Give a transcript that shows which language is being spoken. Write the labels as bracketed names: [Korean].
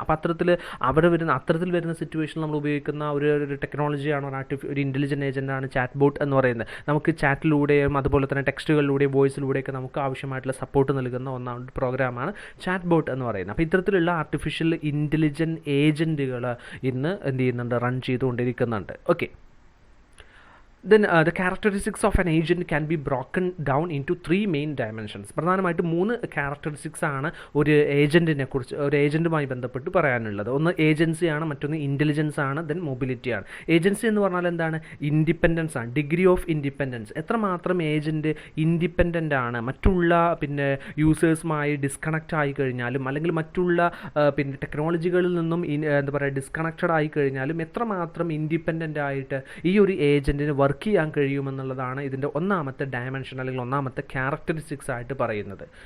[Malayalam] അപ്പോൾ അത്തരത്തിൽ വരുന്ന സിറ്റുവേഷനിൽ നമ്മൾ ഉപയോഗിക്കുന്ന ഒരു ടെക്നോളജിയാണ് ഒരു ഇൻ്റലിജൻറ്റ് ഏജൻ്റാണ് ചാറ്റ് ബോട്ട് എന്ന് പറയുന്നത്. നമുക്ക് ചാറ്റിലൂടെയും അതുപോലെ തന്നെ ടെക്സ്റ്റുകളിലൂടെയും വോയിസിലൂടെയൊക്കെ നമുക്ക് ആവശ്യമായിട്ടുള്ള സപ്പോർട്ട് നൽകുന്ന ഒന്നാമത്തെ പ്രോഗ്രാമാണ് ചാറ്റ് ബോട്ട് എന്ന് പറയുന്നത്. അപ്പോൾ ഇത്തരത്തിലുള്ള ആർട്ടിഫിഷ്യൽ ഇൻ്റലിജൻറ്റ് ഏജൻറ്റുകൾ ഇന്ന് എന്ത് ചെയ്യുന്നുണ്ട്? Run ചെയ്തുകൊണ്ടിരിക്കുന്നുണ്ട്. Okay, [English] Then the characteristics of an agent can be broken down into 3 main dimensions. [Malayalam] പ്രധാനമായിട്ട് 3 ക്യാരക്ടറിസ്റ്റിക്സ് ആണ് ഒരു ഏജൻറ്റിനെ കുറിച്ച്, ഒരു ഏജൻറ്റുമായി ബന്ധപ്പെട്ട് പറയാനുള്ളത്. ഒന്ന് ഏജൻസിയാണ്, മറ്റൊന്ന് ഇൻ്റലിജൻസ് ആണ്, ദെൻ മൊബിലിറ്റി ആണ്. ഏജൻസി എന്ന് പറഞ്ഞാൽ എന്താണ്? ഇൻഡിപെൻഡൻസ് ആണ്, ഡിഗ്രി ഓഫ് ഇൻഡിപെൻഡൻസ്. എത്രമാത്രം ഏജൻറ്റ് ഇൻഡിപെൻഡൻ്റ് ആണ്, മറ്റുള്ള യൂസേഴ്സുമായി ഡിസ്കണക്റ്റ് ആയി കഴിഞ്ഞാലും അല്ലെങ്കിൽ മറ്റുള്ള ടെക്നോളജികളിൽ നിന്നും എന്താ പറയുക ഡിസ്കണക്റ്റഡ് ആയി കഴിഞ്ഞാലും എത്രമാത്രം ഇൻഡിപെൻഡൻ്റ് ആയിട്ട് ഈ ഒരു ഏജൻറ്റിന് വർക്ക് ചെയ്യാൻ കഴിയുമെന്നുള്ളതാണ് ഇതിൻ്റെ ഒന്നാമത്തെ ഡയമെൻഷൻ അല്ലെങ്കിൽ ഒന്നാമത്തെ ക്യാരക്ടറിസ്റ്റിക്സ് ആയിട്ട് പറയുന്നത്.